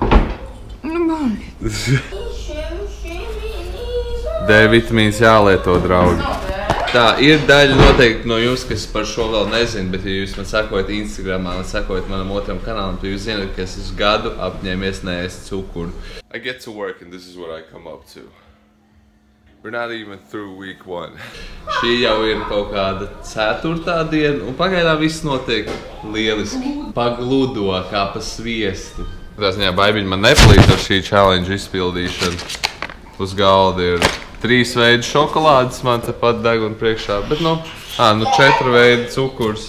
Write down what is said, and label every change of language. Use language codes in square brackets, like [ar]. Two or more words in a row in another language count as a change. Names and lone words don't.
[lv] D vitamīns jālieto, draugi. Tā ir daļa noteikti no jums, kas par šo vēl nezina, bet ja jūs man sekojat Instagramā un sekojat manam otram kanālam, tad jūs zināt, ka es esmu gadu apņēmies neēst cukuru. [en] I get to work and this is what I come up to. We're not even through week 1. [lv] Šī jau ir kaut kāda 4. diena un pagaidām viss notiek lieliski. Pagludo kā pa sviestu. Tā ziņā baibiņi man nepalīdz ar šī challenge izpildīšanu. Uz galda ir 3 veidi šokolādes, man te pat deg un priekšā, bet nu 4 veidi cukurs.